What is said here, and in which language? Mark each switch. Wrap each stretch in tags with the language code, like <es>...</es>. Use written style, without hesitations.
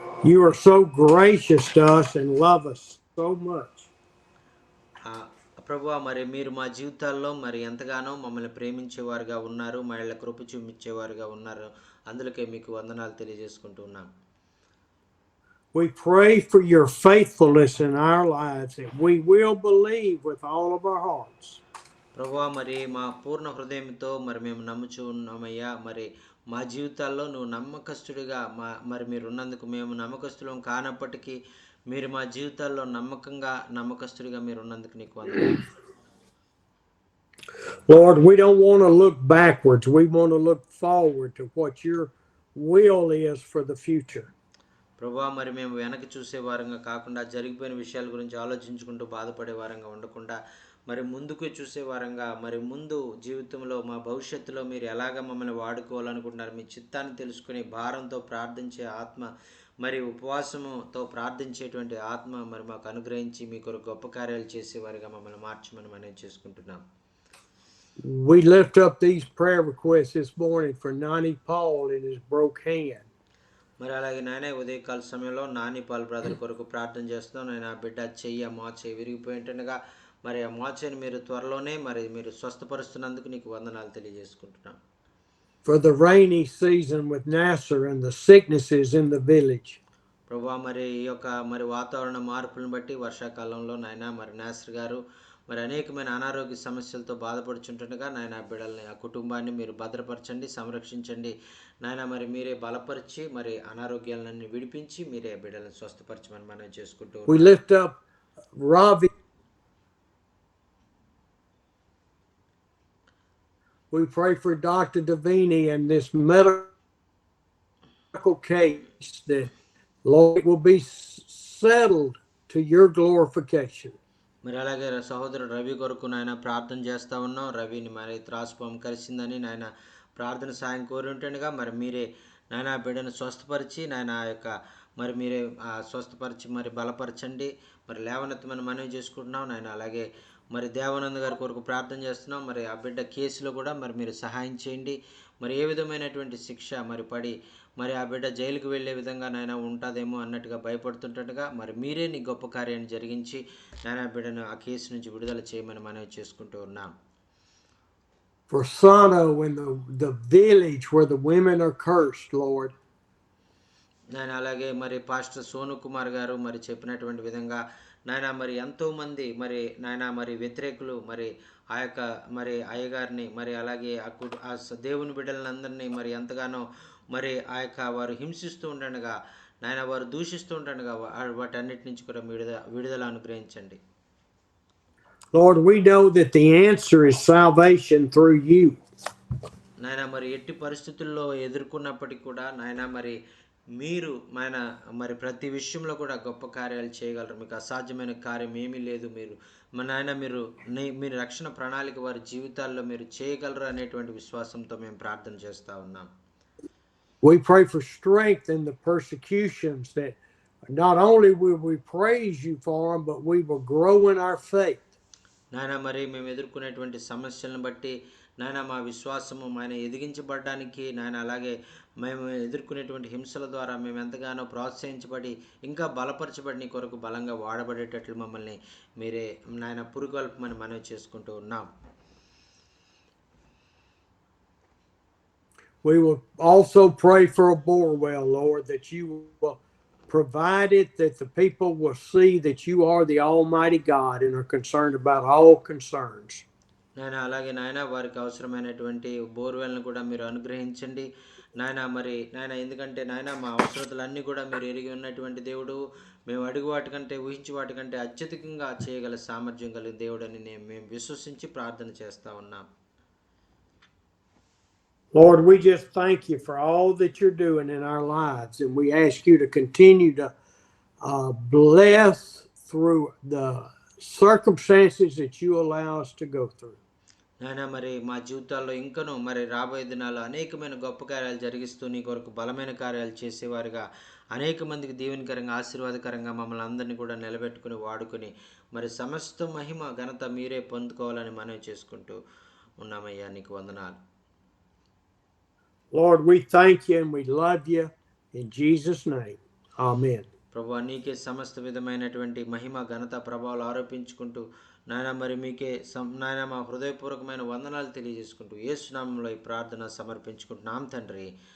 <en>You are so gracious to us and love us so much.</en> <te>ప్రభువా మరి మీరు మా జీవితాల్లో మరి ఎంతగానో మమ్మల్ని ప్రేమించేవారుగా ఉన్నారు, మళ్ళీ కృప చూపించేవారుగా ఉన్నారు. అందులోకే మీకు వందనాలు తెలియజేసుకుంటూ ఉన్నాం.</te> <en>We pray for your faithfulness in our lives, that we will believe with all of our hearts.</en> <te>ప్రభువా మరి మా పూర్ణ హృదయంతో మరి మేము నమ్ముచూ ఉన్నామయ్యా. మరి మా జీవితాల్లో నువ్వు నమ్మకస్తుడిగా మరి మీరు ఉన్నందుకు మేము నమ్మకస్తులం కానప్పటికీ మీరు మా జీవితాల్లో నమ్మకస్తుడిగా మీరు ఉన్నందుకు నీకు వందనాలు.</te> <en>Lord, we don't want to look backwards. We want to look forward to what your will is for the future.</en> <te>ప్రభువా మరి మేము వెనక్కి చూసే వారంగా కాకుండా జరిగిపోయిన విషయాల గురించి ఆలోచించుకుంటూ బాధపడే వారంగా ఉండకుండా మరి ముందుకు చూసే వారంగా మరి ముందు జీవితంలో మా భవిష్యత్తులో మీరు ఎలాగ మమ్మల్ని వాడుకోవాలనుకుంటున్నారు మీ చిత్తాన్ని తెలుసుకుని భారంతో ప్రార్థించే ఆత్మ మరి ఉపవాసముతో ప్రార్థించేటువంటి ఆత్మ మరి మాకు అనుగ్రహించి మీ కొరకు గొప్ప కార్యాలు చేసేవారిగా మమ్మల్ని మార్చమని మనం చేసుకుంటున్నాం.</te> <en>We lift up these prayer requests this morning for Nani Paul and his broke hand.</en> <te>మరి అలాగే నాయన ఉదయకాల సమయంలో నాని పాల్ బ్రదర్ కొరకు ప్రార్థన చేస్తున్నాం. నేను ఆ బిడ్డ చెయ్యి విరిగిపోయింటుండగా మరి ఆ మోచేని మీరు త్వరలోనే మరి మీరు స్వస్థపరుస్తున్నందుకు నీకు వందనాలు తెలియజేసుకుంటున్నాం.</te> <en>For the rainy season with Nasser and the sicknesses in the village.</en> <te>ప్రభువా మరి ఈ యొక్క మరి వాతావరణ మార్పులను బట్టి వర్షాకాలంలో నాయన మరి నాసర్ గారు మరి అనేకమైన అనారోగ్య సమస్యలతో బాధపడుచుంటుండగా నాయన బిడ్డల్ని ఆ కుటుంబాన్ని మీరు భద్రపరచండి, సంరక్షించండి నాయన. మరి మీరే బలపరిచి మరి అనారోగ్యాలన్నీ విడిపించి మీరే బిడ్డలను స్వస్థపరచమని మనం చేసుకుంటూ</te> <en>We lift up Ravi. We pray for Dr. Davini and this medical case that Lord will be settled to your glorification.</en> <te>మరి అలాగే సహోదరుడు రవి కొరకు నాయన ప్రార్థన చేస్తూ ఉన్నాం. రవిని మరి త్రాసుపాము కలిసిందని నాయన ప్రార్థన సాయం కోరి ఉంటుండగా మరి మీరే నాయన బిడ్డను స్వస్థపరిచి నాయన ఆ యొక్క మరి మీరే స్వస్థపరిచి మరి బలపరచండి, మరి లేవనెత్తమని మనవి చేసుకుంటున్నాం నాయన. అలాగే మరి దేవానంద్ గారి కొరకు ప్రార్థన చేస్తున్నాం. మరి ఆ బిడ్డ కేసులో కూడా మరి మీరు సహాయం చేయండి. మరి ఏ విధమైనటువంటి శిక్ష మరి పడి మరి ఆ బిడ్డ జైలుకు వెళ్ళే విధంగా నాయన ఉంటుందేమో అన్నట్టుగా భయపడుతుంటగా మరి మీరే నీ గొప్ప కార్యాన్ని జరిగించి నాయన బిడ్డను ఆ కేసు నుంచి విడుదల చేయమని మనవి చేసుకుంటూ ఉన్నాం.</te> <en>For Sano and the village where the women are cursed, Lord.</en> <te>నాయన అలాగే మరి పాస్టర్ సోను కుమార్ గారు మరి చెప్పినటువంటి విధంగా నాయన మరి ఎంతోమంది మరి నాయన మరి వ్యతిరేకులు మరి ఆ యొక్క మరి అయ్యగారిని మరి అలాగే ఆ దేవుని బిడ్డలందరినీ మరి ఎంతగానో మరి ఆ యొక్క వారు హింసిస్తూ ఉండగా నాయన వారు దూషిస్తూ ఉండగా వాటన్నిటి నుంచి కూడా విడుదల అనుగ్రహించండి.</te> <en>Lord, we know that the answer is salvation through you.</en> <te>నాయన మరి ఎట్టి పరిస్థితుల్లో ఎదుర్కొన్నప్పటికీ కూడా నాయన మరి మీరు మరి ప్రతి విషయంలో కూడా గొప్ప కార్యాలు చేయగలరు. మీకు అసాధ్యమైన కార్యం ఏమీ లేదు. మీరు నాయన మీరు రక్షణ ప్రణాళిక వారి జీవితాల్లో మీరు చేయగలరు అనేటువంటి విశ్వాసంతో మేము ప్రార్థన చేస్తూ ఉన్నాం.</te> <en>We pray for strength in the persecutions, that not only will we praise you for them, but we will grow in our faith.</en> <te>నాయన మరి మేము ఎదుర్కొనేటువంటి సమస్యలను బట్టి నాయన మా విశ్వాసము ఆయన ఎదిగించబడడానికి నాయన అలాగే మేము ఎదుర్కొనేటువంటి హింసల ద్వారా మేము ఎంతగానో ప్రోత్సహించబడి ఇంకా బలపరచబడి నీ కొరకు బలంగా వాడబడేటట్లు మమ్మల్ని మీరే నాయన పురుగొల్పమని మనవి చేసుకుంటూ ఉన్నాం.</te> <en>We will also pray for a borewell, Lord, that you will provide it, that the people will see that you are the Almighty God and are concerned about all concerns.</en> <te>నాయన అలాగే నాయన వారికి అవసరమైనటువంటి బోర్వెల్ను కూడా మీరు అనుగ్రహించండి నాయన మరి నాయన ఎందుకంటే నాయన మా అవసరతలన్నీ కూడా మీరు ఎరిగి ఉన్నటువంటి దేవుడు, మేము అడుగు వాటికంటే ఊహించి వాటికంటే అత్యధికంగా చేయగల సామర్థ్యం కలిగిన దేవుడని మేము విశ్వసించి ప్రార్థన చేస్తా ఉన్నాం.</te> <en>Lord, we just thank you for all that you're doing in our lives, and we ask you to continue to bless through the circumstances that you allow us to go through.</en> <te>నాయన మరి మా జీవితాల్లో ఇంకనూ మరి రాబోయే దినాల్లో అనేకమైన గొప్ప కార్యాలు జరిగిస్తూ నీ కొరకు బలమైన కార్యాలు చేసేవారుగా అనేక మందికి దీవెనకరంగా ఆశీర్వాదకరంగా మమ్మల్ని అందరినీ కూడా నిలబెట్టుకుని వాడుకొని మరి సమస్త మహిమ ఘనత మీరే పొందుకోవాలని మనవి చేసుకుంటూ ఉన్నామయ్యా. నీకు వందనాలు.</te> <en>Lord, we thank you and we love you in Jesus' name. Amen.</en> <te>ప్రభువా నీకే సమస్త విధమైనటువంటి మహిమ ఘనత ప్రభావాలు ఆరోపించుకుంటూ నాయన మరి మీకే నాయన మా హృదయపూర్వకమైన వందనాలు తెలియజేసుకుంటూ యేసు నామములో ఈ ప్రార్థన సమర్పించుకుంటున్నాం తండ్రి.</te>